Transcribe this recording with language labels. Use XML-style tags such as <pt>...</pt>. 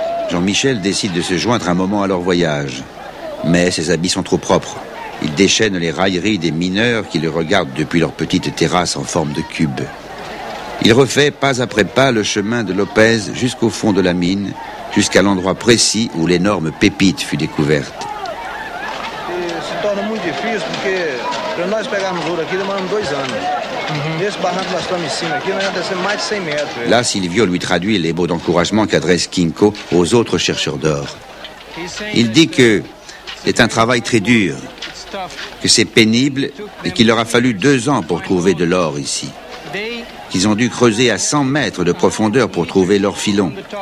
<fr>Jean-Michel décide de se joindre un moment à leur voyage. Mais ses habits sont trop propres. Il déchaîne les railleries des mineurs qui le regardent depuis leur petite terrasse en forme de cube. Il refait pas après pas le chemin de Lopez jusqu'au fond de la mine, jusqu'à l'endroit précis où l'énorme pépite fut découverte.</fr> <pt>Se torna muito difícil porque para nós pegarmos ouro aqui demoramos 2 anos. Nesse barranco que nós estamos em cima aqui, nós já descemos mais de 100 mètres.</pt> <fr>Là, Silvio lui traduit les mots d'encouragement qu'adresse Kinko aux autres chercheurs d'or. Il dit que c'est un travail très dur, que c'est pénible et qu'il leur a fallu 2 ans pour trouver de l'or ici. Qu'ils ont dû creuser à 100 mètres de profondeur pour trouver leur filon.</fr>